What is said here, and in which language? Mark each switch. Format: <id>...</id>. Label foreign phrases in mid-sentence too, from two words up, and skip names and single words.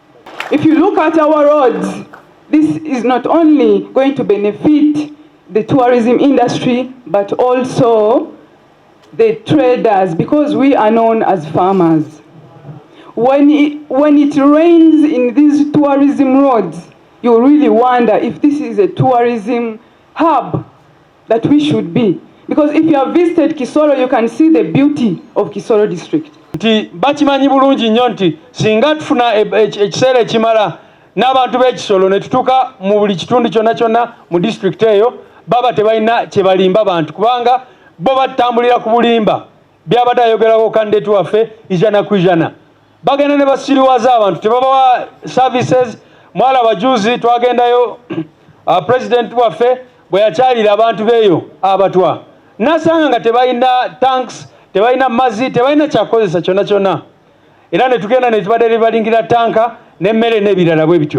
<en>If you look at our roads, this is not only going to benefit the tourism industry, but also the traders, because we are known as farmers. When it rains in these tourism roads, you really wonder if this is a tourism hub that we should be. Because if you have visited Kisoro, you can see the beauty of Kisoro District.</en> <lg>Bachimanyi bulungi nnyo nti singa tufuna ekiseera ekimala n'abantu b'Ekisolo ne tutuuka mu buli kitundu kyonna kyonna mu district eyo, baba tebalina kye balimba bantu, kubanga bo batambulira ku bulimba byabadde ayogerako kandidate waffe ijana ku ijana. Bagenda ne basiriwaza abantu, tebabawa services. Mwalaba juzi twagendayo president waffe bwe yakyalira abantu beeyo abatwa, nasanga nga tebalina tanks, tebalina mazzi, tebalina kyakozesa kyonna kyonna. Era ne tugenda ne tubadde balingira tanka n'emmere n'ebirala bwe bityo.</lg>